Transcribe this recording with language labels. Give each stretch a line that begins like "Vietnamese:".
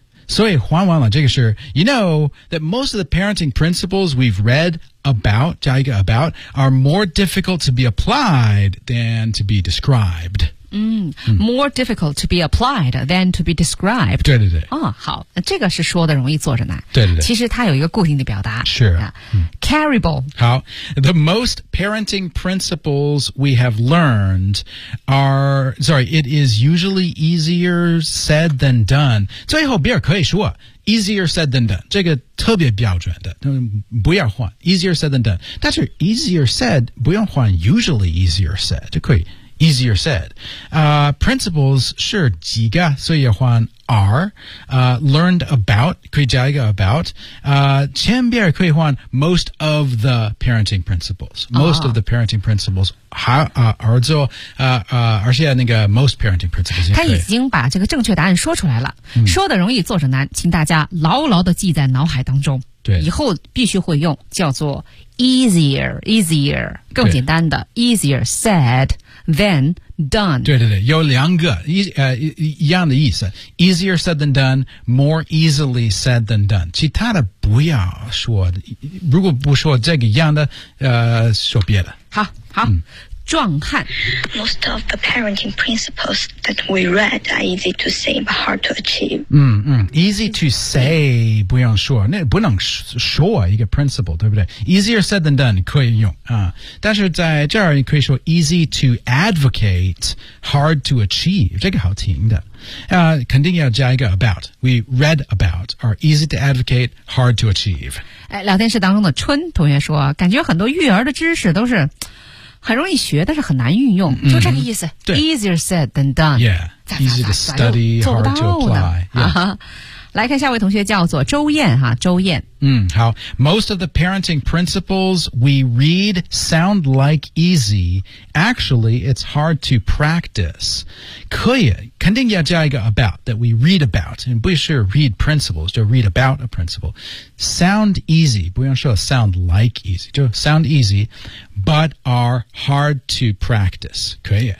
Chinese: 所以换完了这个事
English: You know that most of the parenting principles we've read about, 加一个 about, are more difficult to be applied than to be described.、嗯、more difficult to be applied than to be described.
Chinese: 对对对。哦、好这个是说的容易做着难。对对对。其实它有一个固定的表达。是、sure. 啊。
English: Carryable. 好 The most parenting principles we have learned it is usually easier said than done.
Chinese: 最后比尔可以说
English: easier said than done.
Chinese: 这个特别标准的不要换 easier said than done. 但是 easier said, 不用换
English: usually easier said,
Chinese: 就可以 easier said.、principles, 是几个所以要换 are,、learned about, 可以加一个 about,、前边可以换 most of the parenting principles.
English: Most、oh. of the parenting principles, 而且那个 most parenting principles.
Chinese: 他已经把这个正确答案说出来了、嗯、说的容易做着难请大家牢牢地记在脑海当中。对。以后必须会用叫做 easier, 更简单的 easier said,Then done. 对对对，有两个一样的意思。
English: Easier said than done, more easily said than done.
Chinese: 其他的不要说，如果不说这个样的，说别的。好，好。嗯壮汉
English: Most of the parenting principles that we read are easy to say but hard to achieve.
Chinese: 嗯嗯 ，easy to say 不用说，那不能说一个 principle， 对不对 ？
English: Easier said than done
Chinese: 可以用啊，但是在这儿你可以说
English: easy to advocate, hard to achieve，
Chinese: 这个好听的。肯定要加一个
English: about We read about are easy to advocate, hard to achieve。
Chinese: 哎，聊天室当中的春同学说，感觉很多育儿的知识都是。很容易学，但是很难运用，就这个意思。对
English: ，easier said than done。 Yeah， easy to study， hard to apply。
Chinese: 啊，来看下位同学叫做周燕哈，周燕。嗯，好。
English: Most of the parenting principles we read sound like easy. Actually, it's hard to practice.
Chinese: 可以，肯定要加一个
English: about that we read about， 不是 read principles， 就 read about a principle。 Sound easy，
Chinese: 不用说
English: sound like easy， 就 sound easy， but are hard to practice。可以。